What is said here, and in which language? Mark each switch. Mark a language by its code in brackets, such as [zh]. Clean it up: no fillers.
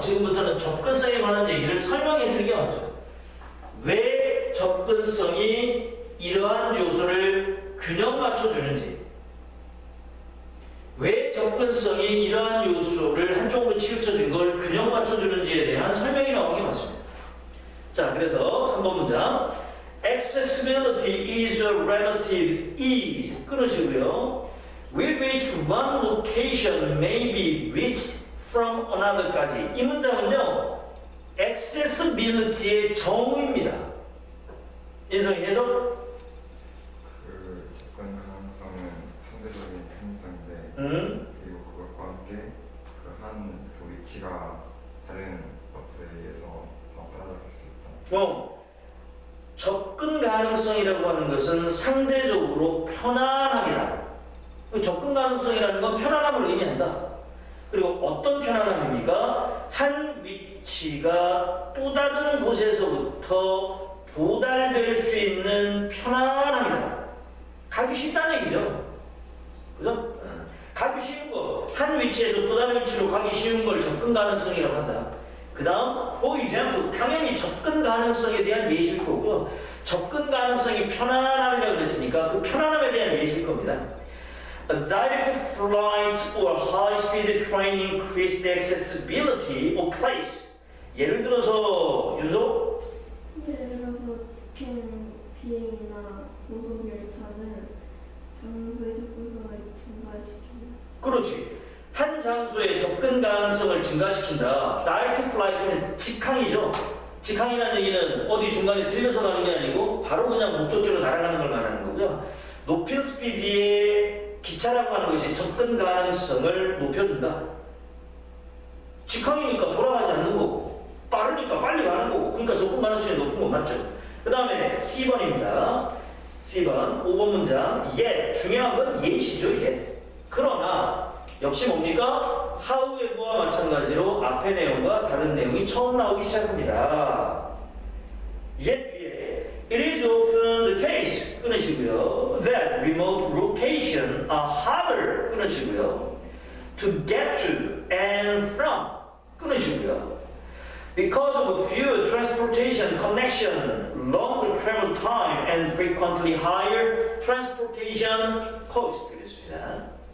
[ko] 지금부터는 접근성에 관한 얘기를 설명해 드리는 게 맞죠. 왜 접근성이 이러한 요소를 균형 맞춰주는지, 왜 접근성이 이러한 요소를 한쪽으로 치우쳐진 걸 균형 맞춰주는지에 대한 설명이 나오는 게 맞습니다. 자, 그래서 3번 문장. [en] Accessibility is a relative ease. [ko] 끊으시고요. [en] With which one location may be reached from another까지. [ko] 이 문장은요, accessibility의 정의입니다. 인성이 해석? 그 접근 가능성은 상대적인 편의성인데 그리고 그것과 함께 그 위치가 다른 것들에 의해서 따라잡힐 수 있다. 접근 가능성이라고 하는 것은 상대적으로 편안함이다. 접근 가능성이라는 건 편안함을 의미한다. 그리고 어떤 편안함입니까? 한 위치가 또 다른 곳에서부터 도달될 수 있는 편안함이다. 가기 쉽다는 얘기죠. 그죠? 가기 쉬운 거. 한 위치에서 또 다른 위치로 가기 쉬운 걸 접근 가능성이라고 한다. 그 다음, [en] for example, [ko] 당연히 접근 가능성에 대한 예시일 거고요. 접근 가능성이 편안함이라고 그랬으니까 그 편안함에 대한 예시일 겁니다. [en] A direct flight or high-speed train increase the accessibility of place. [ko] 예를 들어서, 윤소? 예를 들어서 직행 비행이나 고속열차는 장소의 접근성을 증가시킵니다. 그렇지. 한 장소의 접근 가능성을 증가시킨다. Direct flight는 직항이죠. 직항이라는 얘기는 어디 중간에 들려서 가는 게 아니고 바로 그냥 목적지로 날아가는 걸 말하는 거고요. 높은 스피드의 기차라고 하는 것이 접근 가능성을 높여준다. 직항이니까 돌아가지 않는 거고, 빠르니까 빨리 가는 거고, 그러니까 접근 가능성이 높은 건 맞죠. 그 다음에 C번입니다. C번, 5번 문장. 중요한 건 예시죠, 그러나, 역시 뭡니까? however와 마찬가지로 앞의 내용과 다른 내용이 처음 나오기 시작합니다. [en] 뒤에 It is often the case [ko] 끊으시고요. [en] That remote location are harder 끊으시고요. to get to and from [ko] 끊으시고요. [en] Because of fewer transportation connection, longer travel time, and frequently higher transportation cost [ko] 되겠습니다.